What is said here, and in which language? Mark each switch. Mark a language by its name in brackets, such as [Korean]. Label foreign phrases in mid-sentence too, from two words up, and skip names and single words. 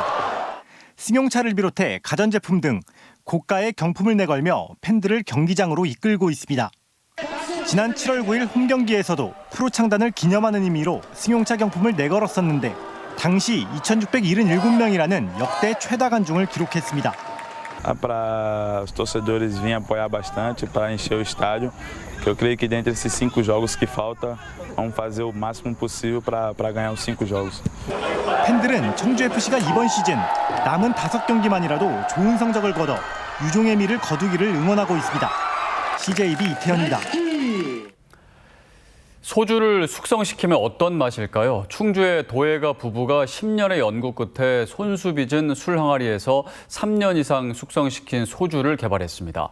[Korean] 승용차를 비롯해 가전제품 등 고가의 경품을 내걸며 팬들을 경기장으로 이끌고 있습니다. 지난 7월 9일 홈경기에서도 프로 창단을 기념하는 의미로 승용차 경품을 내걸었었는데 당시 2,677명이라는 역대 최다 관중을 기록했습니다. [Portuguese] Para os torcedores virem apoiar bastante, para encher o estádio. Eu creio que dentre esses 5 jogos que falta, vamos fazer o máximo possível para ganhar os 5 jogos. [Korean] 팬들은 청주FC가 이번 시즌 남은 5경기만이라도 좋은 성적을 거둬 유종의 미를 거두기를 응원하고 있습니다. CJB 이태현입니다. 소주를 숙성시키면 어떤 맛일까요? 충주의 도예가 부부가 10년의 연구 끝에 손수 빚은 술 항아리에서 3년 이상 숙성시킨 소주를 개발했습니다.